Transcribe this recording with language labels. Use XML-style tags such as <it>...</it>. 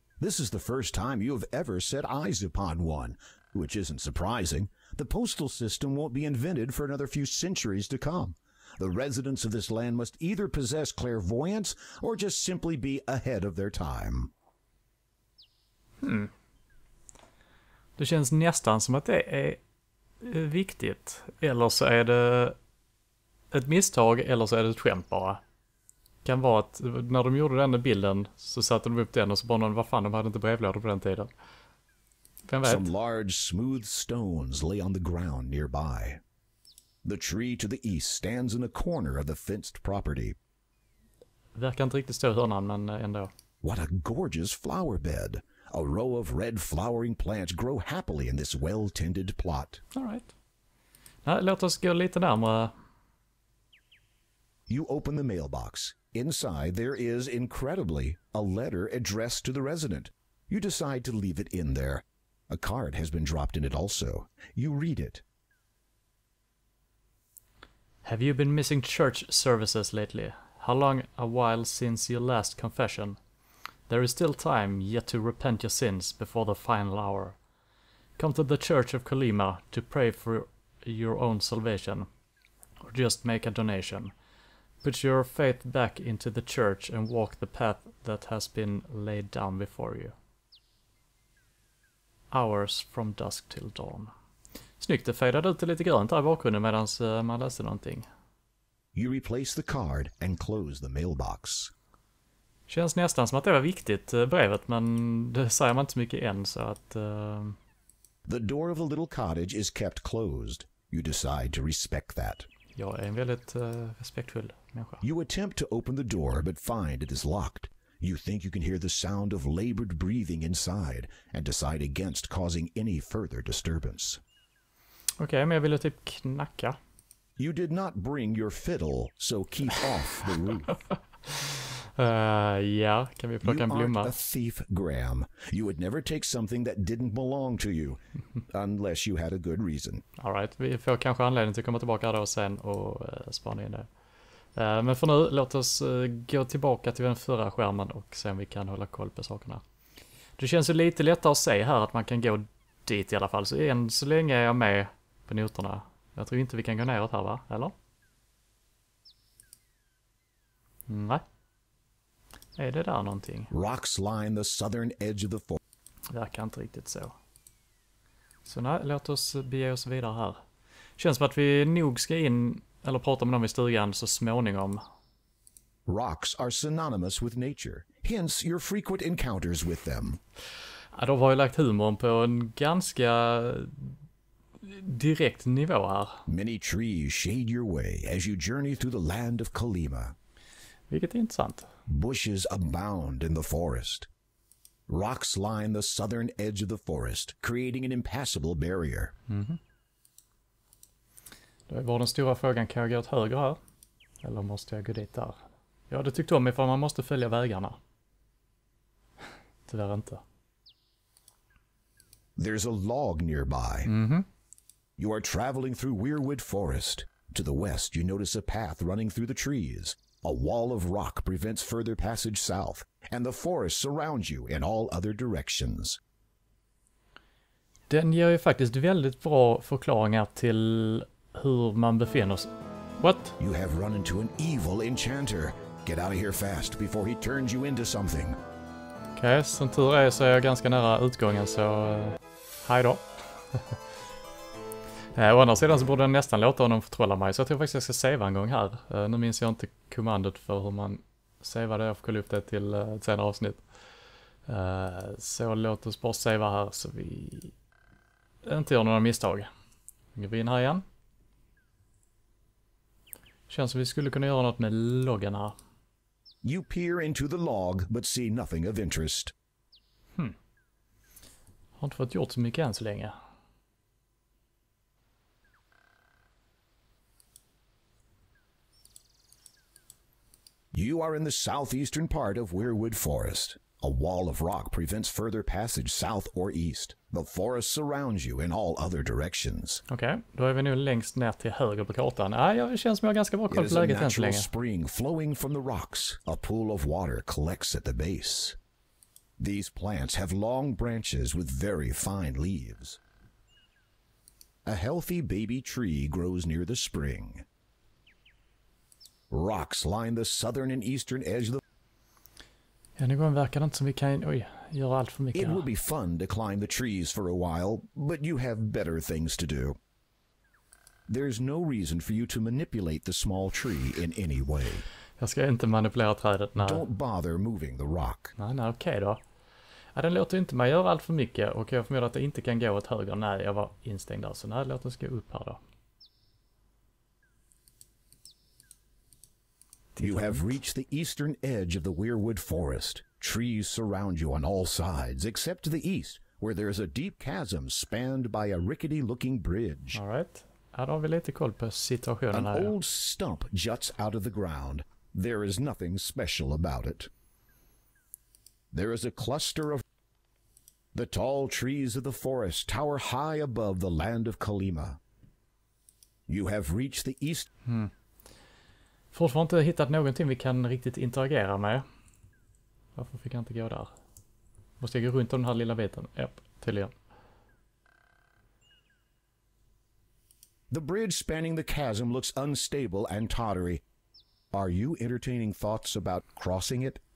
<en>This is the first time you have ever set eyes upon one, which isn't surprising. The postal system won't be invented for another few centuries to come. The residents of this land must either possess clairvoyance or just simply be ahead of their time.</en> <sv>Det känns nästan som att det är viktigt. Eller så är det ett misstag, eller så är det ett skämt bara. Kan vara att när de gjorde den bilden så satte de upp den och så bara någon, vad fan, de hade inte brevlådor på den tiden. Vem vet?</sv> <en>Some large smooth stones lay on the ground nearby. The tree to the east stands in a corner of the fenced property.</en> <sv>Verkar inte riktigt stå i hörnan, men ändå.</sv> <en>What a gorgeous flower bed. A row of red flowering plants grow happily in this well-tended plot. All right.</en> <sv>Nej, låt oss gå lite närmare.</sv> <en>You open the mailbox. Inside there is, incredibly, a letter addressed to the resident. You decide to leave it in there. A card has been dropped in it also. You read it. Have you been missing church services lately? How long a while since your last confession? There is still time yet to repent your sins before the final hour. Come to the Church of Kolyma to pray for your own salvation, or just make a donation. Put your faith back into the church and walk the path that has been laid down before you. Hours from dusk till dawn.</en> <sv>Snyggt, det fejdade ut lite grönt här i bakgrunden medan man läste någonting.</sv> <en>You replace the card and close the mailbox.</en> <sv>Känns nästan som att det var viktigt, brevet, men det säger man inte så mycket än, så att...</sv> <en>The door of the little cottage is kept closed. You decide to respect that.</en> <sv>Jag är en väldigt respektfull människa.</sv> <en>You attempt to open the door but find it is locked. You think you can hear the sound of labored breathing inside and decide against causing any further disturbance.</en> <sv>Okej, men jag ville typ knacka.</sv> <en>You did not bring your fiddle, so keep off the roof.</en> <sv>Ja, kan vi plocka en blomma?</sv> <en>You aren't a thief, Graham. You would never take something that didn't belong to you, unless you had a good reason. All right,</en> <sv>vi får kanske anledning till att komma tillbaka då sen och spana in det. Men för nu, låt oss gå tillbaka till den förra skärmen och se om vi kan hålla koll på sakerna. Det känns ju lite lättare att se här att man kan gå dit i alla fall, så än så länge är jag med på noterna. Jag tror inte vi kan gå neråt här, va? Eller? Nej. Är det där någonting?</sv> <en>Rocks line the southern edge of the forest.</en> <sv>Verkar inte riktigt så. Så nej, låt oss bege oss vidare här. Känns som att vi nog ska in, eller prata med dem i stugan så småningom.</sv> <en>Rocks are synonymous with nature, hence your frequent encounters with them.</en> <sv>Ja, de har ju lagt humorn på en ganska direkt nivå här.</sv> <en>Many trees shade your way as you journey through the land of Kolyma.</en> <sv>Vilket är intressant.</sv> <en>Bushes abound in the forest. Rocks line the southern edge of the forest, creating an impassable barrier.</en> <sv>Då var den stora frågan, kan jag gå åt höger här? Eller måste jag gå dit där? Ja, det tyckte om ifall man måste följa vägarna. Tyvärr inte.</sv> <en>There's a log nearby. You are traveling through Weirwood Forest. To the west, you notice a path running through the trees. A wall of rock prevents further passage south, and the forest surrounds you in all other directions.</en> <sv>Den ger ju faktiskt väldigt bra förklaringar till hur man befinner sig.</sv> <en>What? You have run into an evil enchanter. Get out of here fast before he turns you into something.</en> <sv>Okej, som tur är så är jag ganska nära utgången, så hej då. Å andra sidan så borde den nästan låta honom förtrolla mig, så jag tror faktiskt jag ska savea en gång här. Nu minns jag inte kommandot för hur man savear det, jag får kolla upp det till ett senare avsnitt. Så låt oss bara savea här så vi inte gör några misstag. Går vi in här igen. Känns som vi skulle kunna göra något med loggen här.</sv> <en>You peer into the log but see nothing of interest.</en> <sv>Har inte fått gjort så mycket än så länge.</sv> <en>You are in the southeastern part of Weirwood Forest. A wall of rock prevents further passage south or east. The forest surrounds you in all other directions.</en> <sv>Okej, då är vi nu längst ner till höger på kartan. Det känns som jag har ganska bra koll på läget än så länge.</sv> <en>It is a natural spring flowing from the rocks. A pool of water collects at the base. These plants have long branches with very fine leaves. A healthy baby tree grows near the spring. Rocks line the southern and eastern edge of the...</en> <sv>Ja, nu verkar det inte som vi kan göra allt för mycket.</sv> <en>It would be fun to climb the trees for a while, but you have better things to do. There's no reason for you to manipulate the small tree in any way.</en> <sv>Jag ska inte manipulera trädet, nej.</sv> <en>Don't bother moving the rock.</en> <sv>Nej, okej då. Ja, den låter inte mig göra allt för mycket, och jag förmodar att det inte kan gå åt höger. Nej, jag var instängd där, så nej, låt oss gå upp här då.</sv> <en>You have reached the eastern edge of the Weirwood Forest. Trees surround you on all sides, except to the east, where there is a deep chasm spanned by a rickety-looking bridge. All right.</en> <sv>Här har vi lite koll på situationen här.</sv> <en>An old stump juts out of the ground. There is nothing special about it. There is a cluster of... The tall trees of the forest tower high above the land of Kolyma. You have reached the east...</en> <sv>Fortfarande inte hittat någonting vi kan riktigt interagera med. Varför fick jag inte gå där? Måste jag gå runt om den här lilla biten? Japp, tydligen.</sv> <en>The bridge spanning the chasm looks unstable and tottery. Are you entertaining thoughts about crossing it?</en>